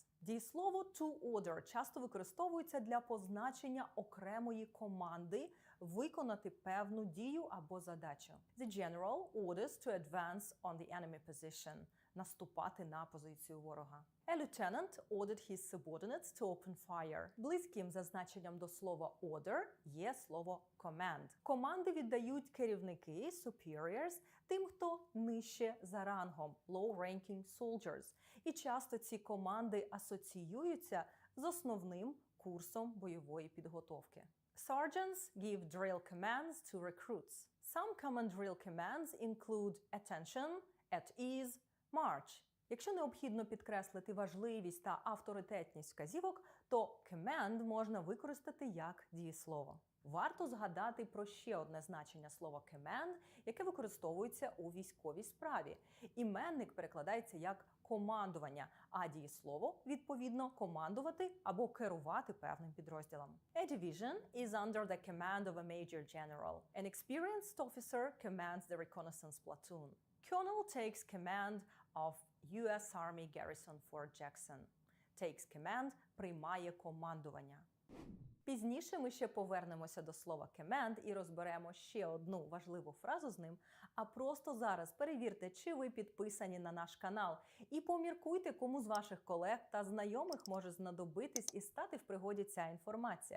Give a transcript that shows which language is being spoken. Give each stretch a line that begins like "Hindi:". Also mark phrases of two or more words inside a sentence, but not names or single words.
Ukrainian: Дієслово
English: to order
Ukrainian: часто використовується для позначення окремої команди виконати певну дію або задачу.
English: The general orders to advance on the enemy position.
Ukrainian: Наступати на позицію ворога.
English: A lieutenant ordered his subordinates to open fire.
Ukrainian: Близьким за значенням до слова order є слово command. Команди віддають керівники, superiors, тим, хто нижче за рангом,
English: low-ranking soldiers.
Ukrainian: І часто ці команди асоціюються з основним курсом бойової підготовки.
English: Sergeants give drill commands to recruits. Some common drill commands include attention, at ease, march.
Ukrainian: Якщо необхідно підкреслити важливість та авторитетність вказівок, то command можна використати як дієслово. Варто згадати про ще одне значення слова command, яке використовується у військовій справі. Іменник перекладається як командування, а дієслово, відповідно, командувати або керувати певним підрозділом.
English: A division is under the command of a major general. An experienced officer commands the reconnaissance platoon. Colonel takes command of U.S. Army Garrison Fort Jackson. Takes command –
Ukrainian: приймає командування. Пізніше ми ще повернемося до слова command і розберемо ще одну важливу фразу з ним, а просто зараз перевірте, чи ви підписані на наш канал, і поміркуйте, кому з ваших колег та знайомих може знадобитись і стати в пригоді ця інформація.